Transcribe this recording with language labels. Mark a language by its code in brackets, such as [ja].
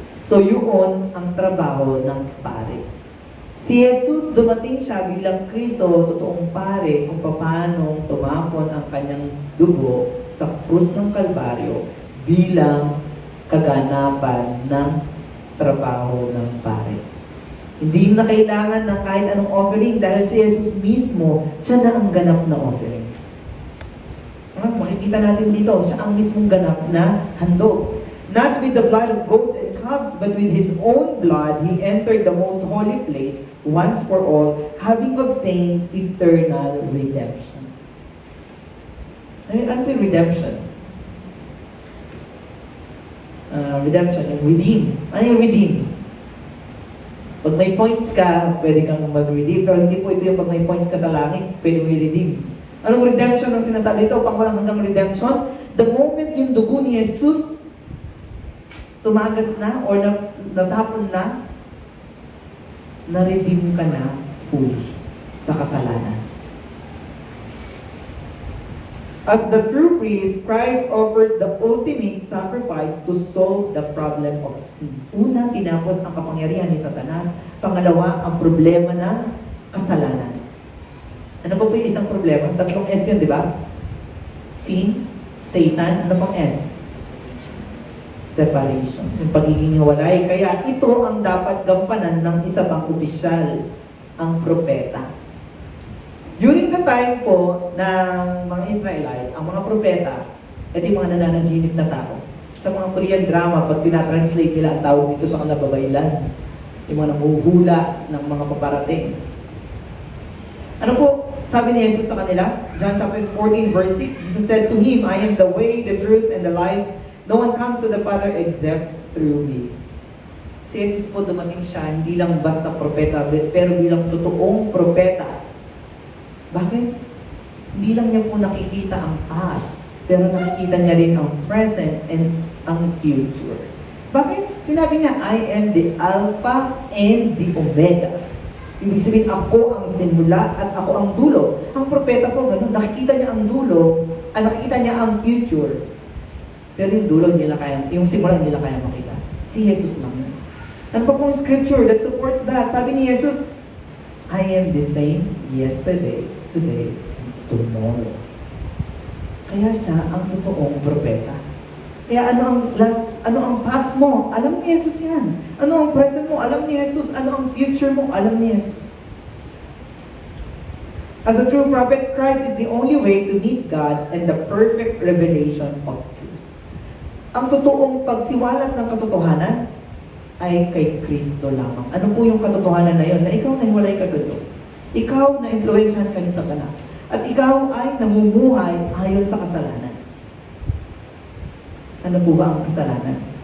[tl] So, yun ang trabaho ng pare. Si Jesus, dumating siya bilang Kristo, totoong pare, kung paano tumapon ang kanyang dugo sa krus ng Kalbaryo bilang kaganapan ng trabaho ng pare. Hindi na kailangan ng kahit anong offering dahil si Jesus mismo, siya na ang ganap na offering. Makikita natin dito, siya ang mismong ganap na handog. [en] Not with the blood of goats and calves, but with his own blood, he entered the most holy place once for all, having obtained eternal redemption. [tl] Ano yung redemption? Redemption, yung redeem. Ano yung redeem? Pag may points ka, pwede kang mag-redeem. Pero hindi po ito yung pag may points ka sa langit, pwede mo i-redeem. Anong redemption ang sinasabi dito? Pang walang hanggang redemption? [en] The moment [tl] yung dugo ni Jesus tumagas na or natapon na, na-redeem ka na fully sa kasalanan. [en] As the true priest, Christ offers the ultimate sacrifice to solve the problem of sin. [tl] Una, tinapos ang kapangyarihan ni Satanas. Pangalawa, ang problema ng kasalanan. Ano ba po yung isang problema? Tatlong S yun, di ba? Sin, Satan, ano pang S? Separation. Yung pagiging hiwalay. Kaya ito ang dapat gampanan ng isa pang opisyal, ang propeta. During the time po ng mga Israelites, ang mga propeta, ito yung mga nananaginip na tao. Sa mga Korean drama, pag tinatranslate nila ang tawag dito sa kanila babaylan, yung mga nanguhula ng mga paparating. Ano po sabi ni Jesus sa kanila? [en] John chapter 14 verse 6, Jesus said to him, I am the way, the truth, and the life. No one comes to the Father except through me. [tl] Si Jesus po dumating siya, hindi lang basta propeta, pero bilang totoong propeta. Bakit? Hindi lang niya po nakikita ang past, pero nakikita niya rin ang present and ang future. Bakit? Sinabi niya, [en] I am the Alpha and the Omega. [tl] Ibig sabihin, ako ang simula at ako ang dulo. Ang propeta po, ganun, nakikita niya ang dulo, nakikita niya ang future. Pero yung dulo nila kaya, yung simula nila kaya makita. Si Jesus lang yun. Ano pa pong scripture [en] that supports that? [tl] Sabi ni Jesus, [en] I am the same yesterday, today, and tomorrow. [tl] Kaya siya ang totoong propeta. Kaya ano ang past mo? Alam ni Jesus yan. Ano ang present mo? Alam ni Jesus. Ano ang future mo? Alam ni Jesus. [en] As a true prophet, Christ is the only way to meet God and the perfect revelation of truth. [tl] Ang totoong pagsiwalat ng katotohanan ay kay Kristo lamang. Ano po yung katotohanan na yun? Na ikaw nahiwalay ka sa Diyos. Ikaw na impluwensyahan ka ni Satanas. At ikaw ay namumuhay ayon sa kasalanan. Ano po ba ang kasalanan?